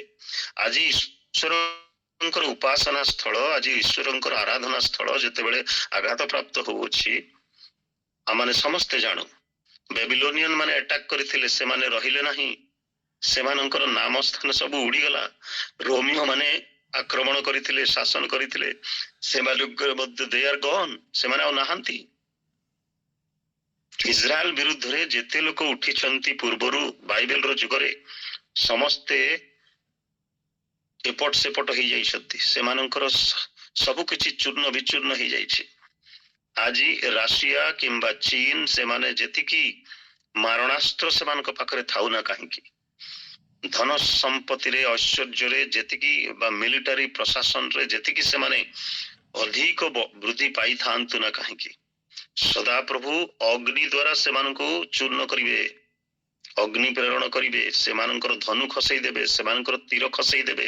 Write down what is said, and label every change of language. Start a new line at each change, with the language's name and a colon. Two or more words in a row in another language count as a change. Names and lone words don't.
Odia: ଆଜି ଈଶ୍ୱରଙ୍କର ଉପାସନା ସ୍ଥଳ, ଆଜି ଈଶ୍ୱରଙ୍କର ଆରାଧନା ସ୍ଥଳ ଯେତେବେଳେ ଆଘାତ ପ୍ରାପ୍ତ ହେଉଅଛି, ଆମମାନେ ସମସ୍ତେ ଜାଣୁ ବେବିଲୋନିୟନ ମାନେ ଆଟାକ କରିଥିଲେ, ସେମାନେ ରହିଲେ ନାହିଁ, ସେମାନଙ୍କର ନାମ ସ୍ଥାନ ସବୁ ଉଡ଼ିଗଲା। ରୋମିଓ ମାନେ ଆକ୍ରମଣ କରିଥିଲେ, ଶାସନ କରିଥିଲେ, ସେମାନଙ୍କର ମଧ୍ୟ
English: they are gone,
Odia: ସେମାନେ ଆଉ ନାହାନ୍ତି। ଇସ୍ରାଏଲ ବିରୁଦ୍ଧରେ ଯେତେ ଲୋକ ଉଠିଛନ୍ତି ପୂର୍ବରୁ ବାଇବେଲର ଯୁଗରେ, ସମସ୍ତେ ଏପଟ ସେପଟ ହେଇଯାଇଛନ୍ତି, ସେମାନଙ୍କର ସବୁ କିଛି ଚୂର୍ଣ୍ଣ ବିଚୂର୍ଣ୍ଣ ହେଇଯାଇଛି। ଆଜି ରାଷିଆ କିମ୍ବା ଚୀନ, ସେମାନେ ଯେତିକି ମାରଣାସ୍ତ୍ର ସେମାନଙ୍କ ପାଖରେ ଥାଉ ନା କାହିଁକି, ଧନ ସମ୍ପତ୍ତିରେ, ଐଶ୍ୱର୍ଯ୍ୟରେ ଯେତିକି ବା ମିଲିଟାରୀ ପ୍ରଶାସନରେ ଯେତିକି ସେମାନେ ଅଧିକ ବୃଦ୍ଧି ପାଇଥାନ୍ତୁ ନା କାହିଁକି, ସଦାପ୍ରଭୁ ଅଗ୍ନି ଦ୍ୱାରା ସେମାନଙ୍କୁ ଚୂର୍ଣ୍ଣ କରିବେ, ଅଗ୍ନି ପ୍ରେରଣ କରିବେ, ସେମାନଙ୍କର ଧନୁ ଖସେଇ ଦେବେ, ସେମାନଙ୍କର ତୀର ଖସେଇ ଦେବେ।